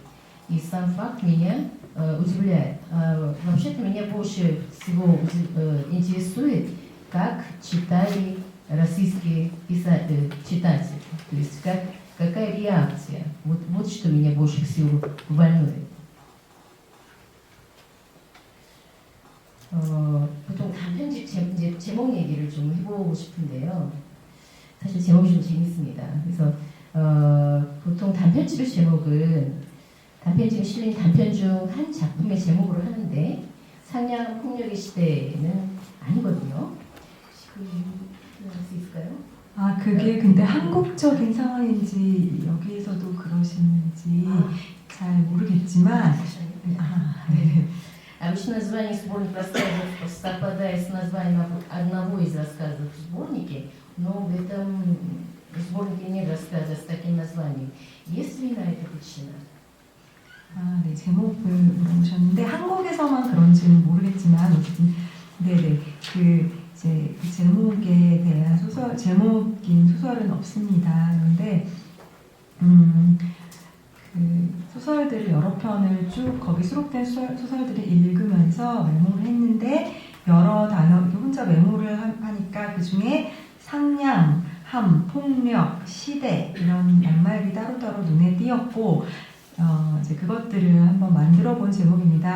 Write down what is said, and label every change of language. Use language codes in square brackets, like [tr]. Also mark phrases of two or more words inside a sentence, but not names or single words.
[ru] И сам факт меня удивляет. Вообще-то меня больше всего интересует, как читали российские читатели. То есть какая реакция. Вот что меня больше всего волнует. [ko] 보통 단편집 제목 얘기를 좀 해보고 싶은데요. 사실 제목이 좀 재밌습니다. 그래서 보통 단편집의 제목은 단편집에 실린 단편 중 한 작품의 제목으로 하는데 상냥 폭력의 시대는 아니거든요. 할 수 있을까요? 아, 그게 근데 한국적인 상황인지 여기에서도 그러시는지 잘 모르겠지만 네. [ru] Обычно название сборник рассказов совпадает с названием одного из рассказов в сборнике, но в этом сборнике нет рассказа с таким названием. Есть ли на это причина? [ko] 아, 네, 제목을 물어보셨는데 한국에서만 그런지는 모르겠지만 어쨌든 네네 이제 그 제목에 대한 제목인 소설은 없습니다. 그런데 그 소설들을 여러 편을 쭉 거기 수록된 소설들을 읽으면서 메모를 했는데 여러 단어 혼자 메모를 하니까 그 중에 상냥, 함, 폭력, 시대 이런 낱말이 따로따로 눈에 띄었고 이제 그것들을 한번 만들어 본 제목입니다.